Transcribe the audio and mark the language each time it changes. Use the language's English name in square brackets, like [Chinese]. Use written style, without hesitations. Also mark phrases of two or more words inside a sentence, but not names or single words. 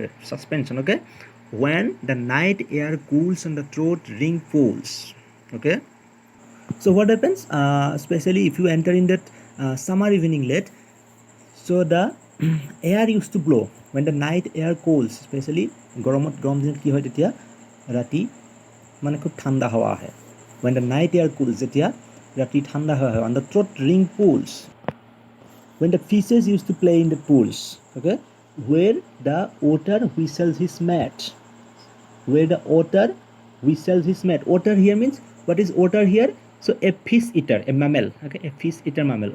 [English] Suspension, okay? When the night air cools on the throat ring pools. Okay? So what happens? Especially if you enter in that summer evening late, so the air used to blow when the night air cools, especially [Assamese] গৰম দিনত কি হয় তেতিয়া ৰাতি মানে খুব ঠাণ্ডা হাৱা আহে. [English] When the night air cools, [Assamese] যেতিয়া ৰাতি ঠাণ্ডা হাৱা হয়, [English] on the throat ring pools, when the fishes used to play in the pools, okay, where the otter whistles his mat. Where the otter whistles his mat. Otter here means, what is otter here? So a fish eater, a mammal, okay, a fish eater mammal.